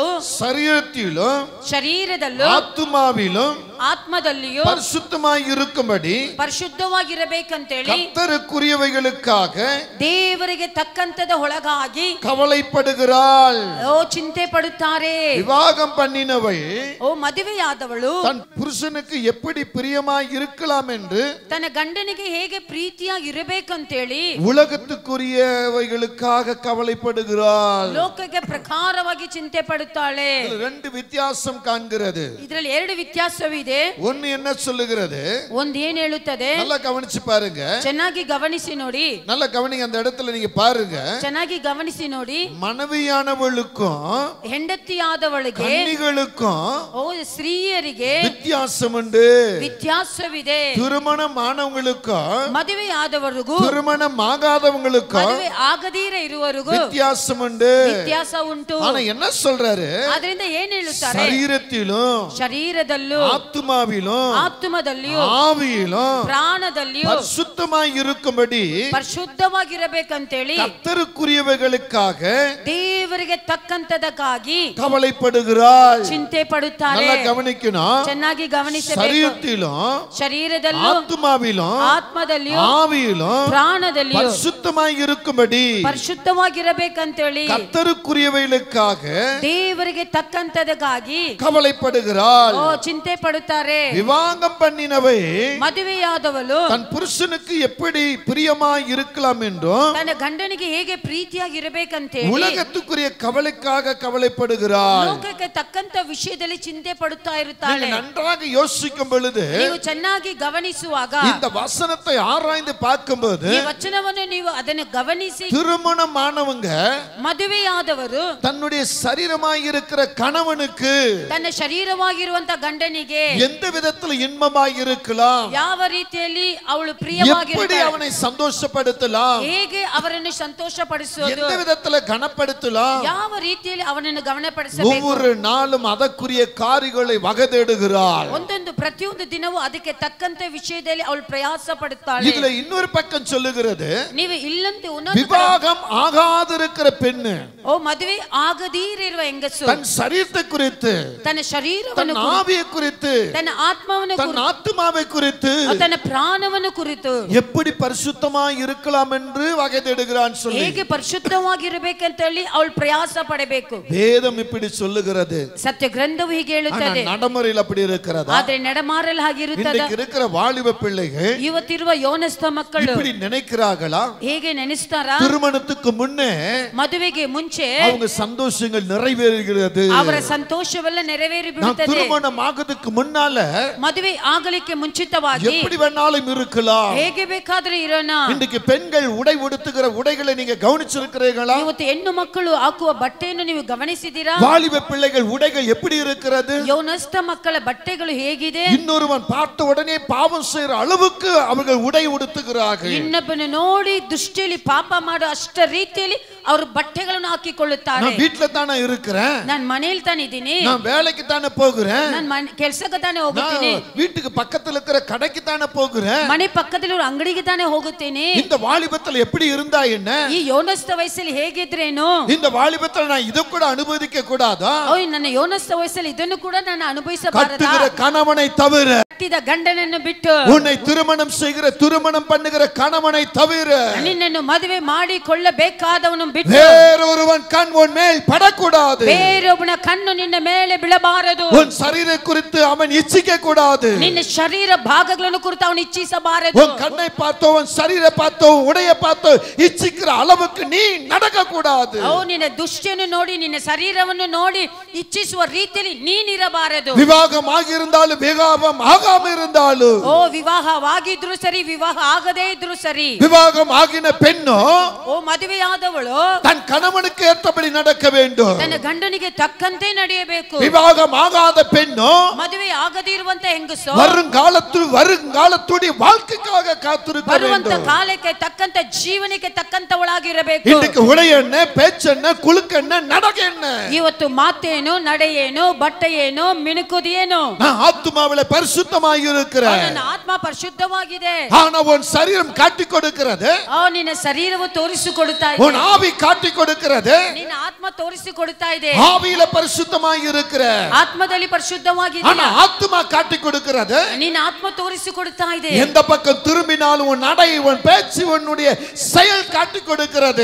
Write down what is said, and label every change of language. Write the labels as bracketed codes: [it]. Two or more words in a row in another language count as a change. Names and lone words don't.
[ta] சரீரத்திலும் [kn] ಶರೀರದಲ್ಲೂ [ta] ஆத்துமாவிலும் [kn] ಆತ್ಮದಲ್ಲಿಯೂ [ta] பரிசுத்தமாய் இருக்கும்படி [kn] ಪರಿಶುದ್ಧವಾಗಿರಬೇಕಂತೇಳಿ [ta] கர்த்தருக்குரியவைகளுக்காக [kn] ದೇವರಿಗೆ ತಕ್ಕಂತದ ಒಳಗಾಗಿ [ta] கவலைப்படுகிறாள். [kn] ಓ ಚಿಂತೆ ಪಡುತ್ತಾರೆ. [ta] விவாகம் பண்ணினவள் [kn] ಓ ಮದುವೆಯಾದವಳು [ta] தன் புருஷனுக்கு எப்படி பிரியமாய் இருக்கலாம் என்று [kn] ತನ್ನ ಗಂಡನಿಗೆ ಹೇಗೆ ಪ್ರೀತಿಯಾಗಿ ಇರಬೇಕಂತೇಳಿ [ta] உலகத்துக்குரியவைகளுக்காக கவலைப்படுகிறாள். [kn] ಲೋಕಕ್ಕೆ ಪ್ರಕಾರವಾಗಿ ಚಿಂತೆ ಪಡುತ್ತಾಳೆ. [ta] இதுல 2 வித்தியாசம் காண்கிறது. [kn] ಇದರಲ್ಲಿ 2 ವ್ಯತ್ಯಾಸವಿದೆ. [ta] ஒன்னு என்ன சொல்லுகிறது? [kn] ಒಂದು ಏನು ಹೇಳುತ್ತದೆ? [ta] நல்லா கவனிச்சு பாருங்க, [kn] ಚೆನ್ನಾಗಿ ಗಮನಿಸಿ ನೋಡಿ, [ta] நல்லா கவனிங்க. அந்த இடத்துல நீங்க பாருங்க, [kn] ಚೆನ್ನಾಗಿ ಗಮನಿಸಿ ನೋಡಿ. [ta] மனைவியானவளுக்கும் [kn] ಹೆಂಡತಿಯಾದವಳಿಗೆ [ta] கன்னிகளுக்கும் [kn] ಓ ಸ್ತ್ರೀಯರಿಗೆ [ta] வித்தியாசம் உண்டு. [kn] ವ್ಯತ್ಯಾಸವಿದೆ. [ta] திருமணமானவங்களுக்கும் [kn] ಮದುವೆಯಾದವರಿಗೂ [ta] திருமணம் ஆகாதவங்களுக்கும் [kn] ಮದುವೆ ಆಗದೀರ ಇರುವವರಿಗೂ [ta] வித்தியாசம் உண்டு. [kn] ವ್ಯತ್ಯಾಸ ಉಂಟು. [ta] ஆனா என்ன சொல்றாரு? [kn] ಅದರಿಂದ ಏನು ಹೇಳುತ್ತಾರೆ? [ta] சரீரத்திலும் [kn] ಶರೀರದಲ್ಲೂ [ta] ஆத்துமாவிலும் [kn] ಆತ್ಮದಲ್ಲಿಯೂ [ta] ஆவியிலும் [kn] ಪ್ರಾಣದಲ್ಲಿಯೂ [ta] பரிசுத்தமாய் இருக்கும்படி [kn] ಪರಿಶುದ್ಧವಾಗಿರಬೇಕಂತೇಳಿ [ta] கர்த்தருக்குரியவைகளுக்காக [kn] ದೇವರಿಗೆ ತಕ್ಕಂತದಕ್ಕಾಗಿ [ta] கவலைப்படுகிறாள். [kn] ಚಿಂತೆ ಪಡುತ್ತಾರೆ. [ta] நல்லா கவனிக்கணும். [kn] ಚೆನ್ನಾಗಿ ಗಮನಿಸಬೇಕು. [ta] சரீரத்திலும் [kn] ಶರೀರದಲ್ಲೂ [ta] ஆத்துமாவிலும் [kn] ಆತ್ಮದಲ್ಲಿಯೂ [ta] ஆவியிலும் [kn] ಪ್ರಾಣದಲ್ಲಿಯೂ [ta] பரிசுத்தமாய் இருக்கும்படி [kn] ಪರಿಶುದ್ಧವಾಗಿರಬೇಕಂತೇಳಿ [ta] கர்த்தருக்குரியவைகளுக்காக [kn] ದೇವರಿಗೆ ತಕ್ಕಂತದಕ್ಕಾಗಿ [ta] கவலைப்படுகிறாள். [kn] ಓ ಚಿಂತೆ ಪಡುತ್ತಾರೆ. ಹೇಳ್ತಾರೆ. [ta] விவாகம் பண்ணினவை [kn] ಮದುವೆಯಾದವಳು [ta] தன் புருஷனுக்கு எப்படி பிரியமாய் இருக்கலாம் என்றும் [kn] ತನ್ನ ಗಂಡನಿಗೆ ಹೇಗೆ ಪ್ರೀತಿಯಾಗಿ ಇರಬೇಕಂತ [ta] உலகத்துக்குரிய கவலைக்காக கவலைப்படுகிறாள். [kn] ಲೋಕಕ್ಕೆ ತಕ್ಕಂತ ವಿಷಯದಲ್ಲಿ ಚಿಂತೆ ಪಡುತ್ತಾ ಇರುತ್ತಾಳೆ. [ta] நன்றாக யோசிக்கும் பொழுது [kn] ನೀವು ಚೆನ್ನಾಗಿ ಗಮನಿಸುವಾಗ [ta] இந்த வசனத்தை ஆராய்ந்து பார்க்கும்போது [kn] ಈ ವಚನವನ್ನು ನೀವು ಅದನ್ನು ಗಮನಿಸಿ [ta] திருமணமானவங்க [kn] ಮದುವೆಯಾದವರು [ta] தன்னுடைய சரீரமாய் இருக்கிற கணவனுக்கு [kn] ತನ್ನ ಶರೀರವಾಗಿರುವಂತ ಗಂಡನಿಗೆ [ta] எந்த விதத்தில் இன்பமாய் இருக்கலாம், [kn] ಯಾವ ರೀತಿಯಲ್ಲಿ ಅವಳು [ta] எப்படி [kn] ಪ್ರಿಯವಾಗಿರುತ್ತಾಳೆ, [ta] அவனை சந்தோஷப்படுத்தலாம், [kn] ಹೇಗೆ ಅವರನ್ನು ಸಂತೋಷಪಡಿಸುವುದು, [ta] எந்த விதத்தில் கனப்படுத்தலாம், [kn] ಯಾವ ರೀತಿಯಲ್ಲಿ ಅವನನ್ನು ಗಮನಪಡಿಸಬೇಕು, [ta] ஒவ்வொரு நாளும் அதற்குரிய காரியங்களை வகதேடுகிறாள். [kn] ಒಂದೊಂದು ಪ್ರತಿಯೊಂದು ದಿನವೂ ಅದಕ್ಕೆ ತಕ್ಕಂತ ವಿಷಯದಲ್ಲಿ ಅವಳು ಪ್ರಯಾಸ ಪಡುತ್ತಾಳೆ. [ta] இதுல இன்னொரு பக்கம் சொல்லுகிறது, [kn] ನೀವು ಇಲ್ಲಂತೆ [ta] விவாகம் ஆகாதிருக்கிற பெண்ணு [kn] ಓ ಮದುವೆ ಆಗದೀರಿರುವ ಹೆಂಗಸು [ta] தன் சரீரத்தை குறித்து, [kn] ತನ್ನ ಶರೀರವನ್ನು [ta] தன் ஆவியை குறித்து, [kn] ತನ್ನ ಆತ್ಮವನ್ನು [ta] தன் ஆத்துமாவை குறித்து [kn] ತನ್ನ ಪ್ರಾಣವನ್ನು ಕುರಿತು [ta] எப்படி பரிசுத்தமாய் இருக்கலாம் என்று வகை தேடுகிறான் சொல்லி [kn] ಹೇಗೆ ಪರಿಶುದ್ಧವಾಗಿರಬೇಕಂತ ಹೇಳಿ ಅವಳು ಪ್ರಯಾಸ ಪಡಬೇಕು. [ta] வேதம் இப்படி சொல்லுகிறது. [kn] ಸತ್ಯ ಗ್ರಂಥವು ಹೀಗೆ ಹೇಳುತ್ತದೆ. [ta] நடைமுறையில் அப்படி இருக்கிறதா? [kn] ಆದ್ರೆ ನಡೆಮಾರಲ್ ಹಾಗಿರುತ್ತದೆ. [ta] இன்னைக்கு இருக்கிற வாலிப பிள்ளைகள் [kn] ಇವತ್ತಿರುವ ಯೌವನಸ್ಥ ಮಕ್ಕಳು [ta] இப்படி நினைக்கிறார்களா? [kn] ಹೇಗೆ ನೆನೆಸ್ತಾರಾ? [ta] திருமணத்துக்கு முன்னே [kn] ಮದುವೆಗೆ ಮುಂಚೆ [ta] அவங்க சந்தோஷங்கள் நிறைவேறுகிறது. [kn] ಅವರ ಸಂತೋಷವೆಲ್ಲ ನೆರವೇರಿ [ta] நான் [kn] ಬಿಡುತ್ತದೆ. [ta] திருமணம் ஆகிறதுக்கு முன்னால [kn] ಮದುವೆ ಆಗಲಿಕ್ಕೆ ಮುಂಚಿತವಾಗಿ [ta] எப்படி வேணாலும் இருக்கலாம். [kn] ಹೇಗೆ ಬೇಕಾದ್ರೆ ಇರೋಣ. [ta] இன்னைக்கு பெண்கள் உடை உடுத்துகிற உடைகளை நீங்க கவனிச்சிருக்கிறீர்களா? [kn] ಇವತ್ತು ಹೆಣ್ಣು ಮಕ್ಕಳು ಹಾಕುವ ಬಟ್ಟೆಯನ್ನು ನೀವು ಗಮನಿಸಿದ್ದೀರಾ? [ta] வாலிப பிள்ளைகள் உடைகள் எப்படி இருக்கிறது? [kn] ಯೌವನಸ್ಥ ಮಕ್ಕಳ ಬಟ್ಟೆಗಳು ಹೇಗಿದೆ? [ta] இன்னொருவன் பார்த்த உடனே பாவம் செய்யற அளவுக்கு அவர்கள் உடை உடுத்துகிறார்கள். [kn] ಇನ್ನೊಬ್ಬನ ನೋಡಿ ದೃಷ್ಟಿಯಲ್ಲಿ ಪಾಪ ಮಾಡೋ ಅಷ್ಟ ರೀತಿಯಲ್ಲಿ ಅವರು ಬಟ್ಟೆಗಳನ್ನು ಹಾಕಿಕೊಳ್ಳುತ್ತಾರೆ. [ta] நான் வீட்ல தானே இருக்கிறேன், [kn] ನಾನು ಮನೆಯಲ್ಲಿ ತಾನೇ ಇದ್ದೀನಿ, [ta] நான் வேலைக்கு தானே போகிறேன், [kn] ನಾನು ಕೆಲಸಕ್ಕೆ ತಾನೇ ಹೋಗುತ್ತೀನಿ, [ta] வீட்டுக்கு பக்கத்துல இருக்கிற கடைக்கு தானே போகிறேன், [kn] ಮನೆ ಪಕ್ಕದಲ್ಲಿ ಒಂದು ಅಂಗಡಿಗೆ ತಾನೇ ಹೋಗುತ್ತೇನೆ. [ta] இந்த வாலிபத்தில் எப்படி இருந்தா என்ன? [kn] ಈ ಯೌವನಸ್ಥ ವಯಸ್ಸಲ್ಲಿ ಹೇಗಿದ್ರೇನು? [ta] இந்த வாலிபத்தில் நான் இதை கூட அனுபவிக்க கூடாதா? [kn] ನನ್ನ ಯೌವನಸ್ಥ ವಯಸ್ಸಲ್ಲಿ ಇದನ್ನು ಕೂಡ ನಾನು ಅನುಭವಿಸಬಾರದಾ? [ta] கட்டுகிற கணவனை தவிர, [kn] ಕಟ್ಟಿದ ಗಂಡನನ್ನು ಬಿಟ್ಟು, [ta] உன்னை திருமணம் பண்ணுகிற கணவனை தவிர, [kn] ನಿನ್ನನ್ನು ಮದುವೆ ಮಾಡಿಕೊಳ್ಳಬೇಕಾದವನು ಬಿಟ್ಟು [ta] வேறொருவன் கண் உன் மேல் படக்கூடாது. [kn] ಬೇರೊಬ್ಬನ ಕಣ್ಣು ನಿನ್ನ ಮೇಲೆ ಬೀಳಬಾರದು. [ta] உன் சரீர குறித்து அவன் இச்சிக்க கூடாது. [kn] ನಿನ್ನ ಶರೀರ ಭಾಗಗಳನ್ನು ಕುರಿತು ಅವನು ಇಚ್ಛಿಸಬಾರದು. [ta] உன் கண்ணை பார்த்தோ, உன் சரீர பார்த்தோ, உடைய பார்த்தோ இச்சிக்கிற அளவுக்கு நீ நடக்க கூடாது. [kn] ನಿನ್ನ ದುಷ್ಟಿಯನ್ನು ನೋಡಿ, ನಿನ್ನ ಶರೀರವನ್ನು ನೋಡಿ ಇಚ್ಛಿಸುವ ರೀತಿಯಲ್ಲಿ ನೀನಿರಬಾರದು. [ta] விவாகம் ஆகியிருந்தாலும் விவாகம் ஆகாம இருந்தாலும், [kn] ವಿವಾಹವಾಗಿದ್ರು ಸರಿ, ವಿವಾಹ ಆಗದೇ ಇದ್ರು ಸರಿ, [ta] விவாகம் ஆகின பெண்ணோ [kn] ಮದುವೆಯಾದವಳು [ta] தன் கணவனுக்கு ஏற்றபடி நடக்க வேண்டும். [kn] ತನ್ನ ಗಂಡನಿಗೆ ತಕ್ಕಂತೆ ನಡೆಯಬೇಕು. [ta] விவாகம் ஆகாத பெண்ணோ [kn] ಮದುವೆ ಆಗದೇ ಇರುವಂತ ಹೆಂಗಸು [ta] வருங்காலத்துடைய வாழ்க்கைக்காக காத்திருக்க [kn] ಬರುವಂತ [ta] வேண்டும். [kn] ಕಾಲಕ್ಕೆ ತಕ್ಕಂತ ಜೀವನಕ್ಕೆ ತಕ್ಕಂತವಳಾಗಿರಬೇಕು. [ta] இன்னைக்கு உடையென்ன, பேச்சென்ன, குலுக்கென்ன, நடக்கென்ன, [kn] ಇವತ್ತು ಮಾತೇನು, ನಡೆಯೇನು, ಬಟ್ಟೆಯೇನು, ಮಿಣುಕುದೇನು, [ta] நான் ஆத்துமாவில பரிசுத்தமாய் இருக்கிறேன். [kn] ನನ್ನ ಆತ್ಮ ಪರಿಶುದ್ಧವಾಗಿದೆ. [ta] ஆனா உன் சரீரம் காட்டி கொடுக்கிறது, [kn] ನಿನ್ನ ಶರೀರವು ತೋರಿಸಿಕೊಡುತ್ತಾ ಇದೆ, [ta] உன் ஆவி காட்டி கொடுக்கிறது. [kn] ನಿನ್ನ ಆತ್ಮ ತೋರಿಸಿಕೊಡುತ್ತಾ ಇದೆ. [ta] ஆவியில பரிசுத்தமாய் இருக்கிற, [kn] ಆತ್ಮದಲ್ಲಿ ಪರಿಶುದ್ಧವಾಗಿದೆ, [ta] ஆனா ஆத்துமா காட்டி கொடுக்கிறது. [kn] ನಿನ್ನ ಆತ್ಮ ತೋರಿಸಿಕೊಡುತ್ತಾ ಇದೆ. [ta] எந்த பக்கம் திரும்பினாலும் உன் நடை, உன் பேச்சு, உன்னுடைய செயல் காட்டி கொடுக்கிறது.